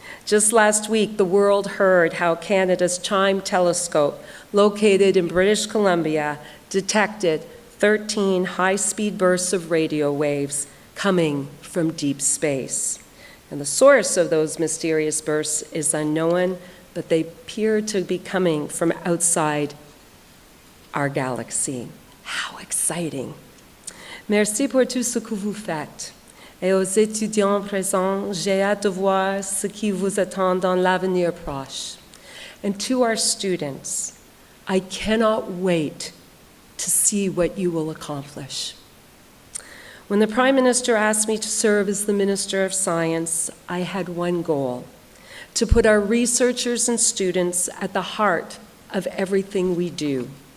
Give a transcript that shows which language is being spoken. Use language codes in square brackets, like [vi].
[en] Just last week, the world heard how Canada's CHIME telescope, located in British Columbia, detected 13 high-speed bursts of radio waves coming from deep space. And the source of those mysterious bursts is unknown, but they appear to be coming from outside our galaxy. How exciting! [fr] Merci pour tout ce que vous faites. Et aux étudiants présents, j'ai hâte de voir ce qui vous attend dans l'avenir proche. [en] And to our students, I cannot wait to see what you will accomplish. When the Prime Minister asked me to serve as the Minister of Science, I had one goal: to put our researchers and students at the heart of everything we do.